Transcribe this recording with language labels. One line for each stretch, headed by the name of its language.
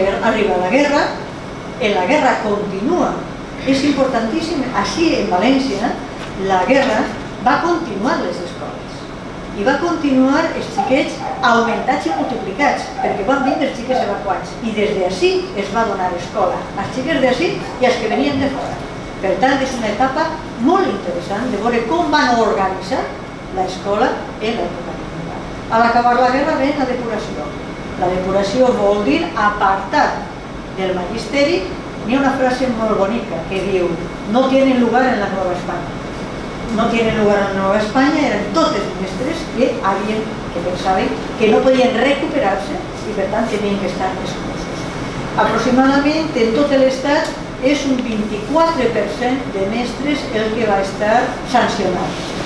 Catalan: Arriba la guerra, la guerra continua. És importantíssim, així en València, la guerra va continuar les escoles i va continuar els xiquets augmentats i multiplicats perquè van vindre els xiquets evacuats i des d'ací es va donar escola als xiquets d'ací i als que venien de fora. Per tant, és una etapa molt interessant de veure com van organitzar l'escola en l'època militar. A l'acabar la guerra ve la depuració. La depuració vol dir apartar del magisteri. Hi ha una frase molt bonica que diu
Spanish: no tienen lugar en la Nueva España. No tienen lugar en la Nueva España
Catalan: eren tots els mestres que pensaven que no podien recuperar-se i per tant tenien que estar exclosos. Aproximadament en tot l'estat és un 24% de mestres el que va estar sancionat.